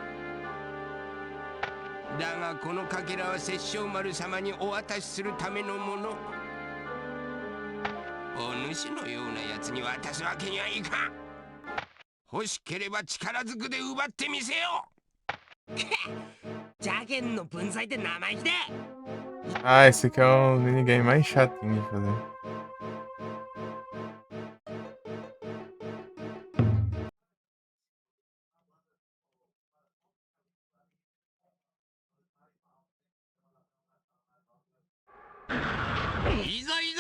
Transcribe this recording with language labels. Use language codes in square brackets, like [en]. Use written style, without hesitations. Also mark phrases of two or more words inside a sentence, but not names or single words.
[ja] だがこのかけらは殺生丸様にお渡しするためのもの。お主のようなやつに渡すわけにはいかん。欲しければ力ずくで奪ってみせよ。邪剣の分際で生意気で。 [pt] Ah, esse aqui é o minigame mais chatinho de fazer. [ja] いざいざ!